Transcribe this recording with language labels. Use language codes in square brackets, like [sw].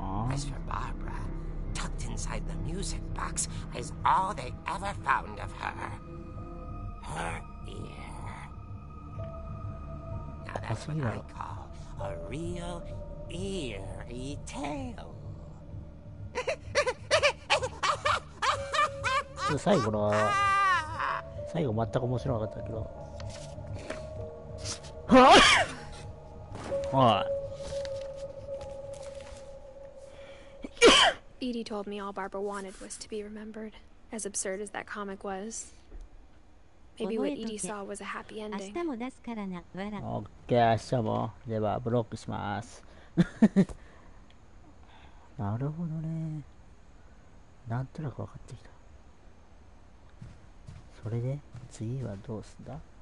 [en] As for Barbara, tucked inside the music box is all they ever found of her. Her ear. Now that's what I call a real eerie tale. [ja] 最後全く面白かったけどはい [en] Edie told me all Barbara wanted was to be remembered, as absurd as that comic was. Maybe what Edie saw was a happy ending. [ja] 明日も出すからな、わら。オッケー、明日もではブロックしますなるほどね。なんとなく分かってきた。それで次はどうすんだ？